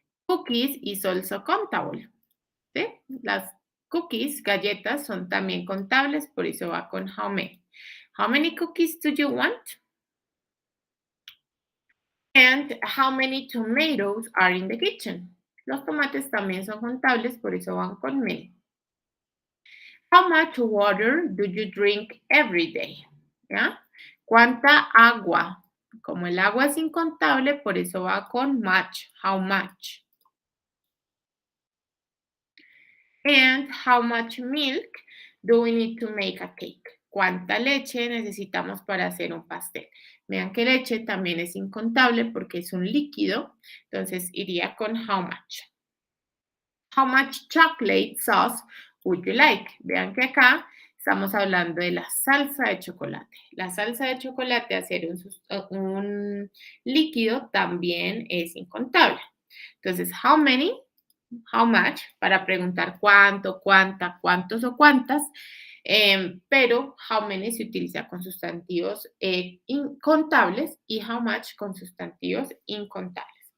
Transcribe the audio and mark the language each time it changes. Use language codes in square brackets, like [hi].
[en] Cookies is also countable. [es] ¿Sí? Las cookies, galletas, son también contables, por eso va con [en] how many. How many cookies do you want? And how many tomatoes are in the kitchen? [es] Los tomates también son contables, por eso van con many. [en] How much water do you drink every day? [es] ¿Ya? ¿Cuánta agua? Como el agua es incontable, por eso va con much. [en] How much? And how much milk do we need to make a cake? [es] ¿Cuánta leche necesitamos para hacer un pastel? Vean que leche también es incontable porque es un líquido, entonces iría con [en] how much. How much chocolate sauce would you like? [es] Vean que acá estamos hablando de la salsa de chocolate. La salsa de chocolate, hacer un líquido, también es incontable. Entonces, [en] how many, how much, [es] para preguntar cuánto, cuánta, cuántos o cuántas, pero [en] how many [es] se utiliza con sustantivos incontables y [en] how much [es] con sustantivos incontables.